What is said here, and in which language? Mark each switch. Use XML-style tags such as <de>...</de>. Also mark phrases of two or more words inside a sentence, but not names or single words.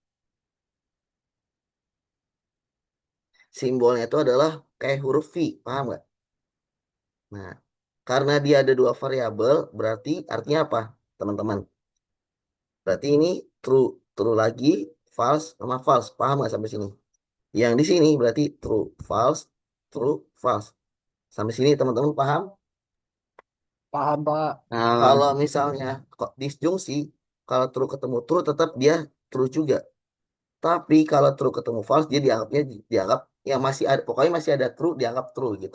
<id>Simbolnya itu adalah kayak huruf V, paham nggak? Nah, karena dia ada 2 variabel, berarti artinya apa, teman-teman? Berarti ini</id> <en>true, true</en> <id>lagi, false sama false, paham nggak sampai sini?</id> <en>Yang di sini berarti true, false, true, false.</en> <id>Sampai sini teman-teman paham? paham, Pak. Kalau misalnya kok disjungsi, kalau true ketemu true tetap dia true juga. Tapi kalau true ketemu false dia dianggap ya masih ada, pokoknya masih ada true dianggap true gitu.</id>